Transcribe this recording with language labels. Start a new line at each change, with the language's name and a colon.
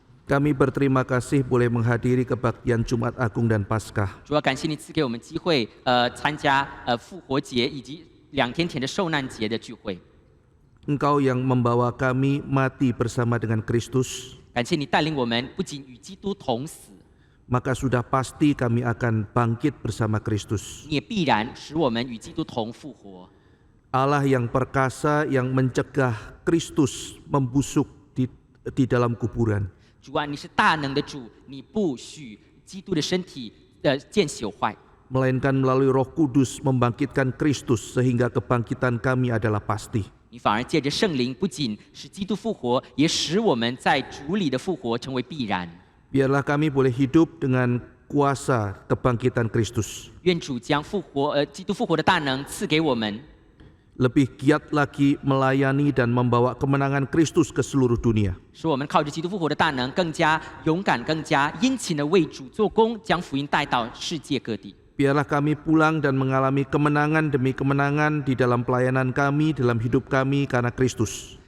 Indonesian: Kami berterima kasih boleh menghadiri kebaktian Jumat Agung dan Paskah.
Chinese: 主要感谢你赐给我们机会，参加复活节以及2天前的受难节的聚会。
Indonesian: Engkau yang membawa kami mati bersama dengan Kristus,
Chinese: 感谢你带领我们不仅与基督同死，
Indonesian: maka sudah pasti kami akan bangkit bersama Kristus.
Chinese: 你也必然使我们与基督同复活。
Indonesian: Allah yang perkasa yang mencegah Kristus membusuk di dalam kuburan.
Chinese: 主啊，你是大能的主，你不许基督的身体见朽坏，
Indonesian: Melainkan melalui Roh Kudus membangkitkan Kristus sehingga kebangkitan kami adalah pasti.
Chinese: 你反而借着圣灵，不仅使基督复活，也使我们在主里的复活成为必然。
Indonesian: Biarlah kami boleh hidup dengan kuasa kebangkitan Kristus.
Chinese: 愿主将基督复活的大能赐给我们，
Indonesian: Lebih giat lagi melayani dan membawa kemenangan Kristus ke seluruh dunia.
Chinese: 使我们靠着基督复活的大能，更加勇敢、更加殷勤的为主做工，将福音带到世界各地。
Indonesian: Biarlah kami pulang dan mengalami kemenangan demi kemenangan di dalam pelayanan kami, dalam hidup kami karena Kristus.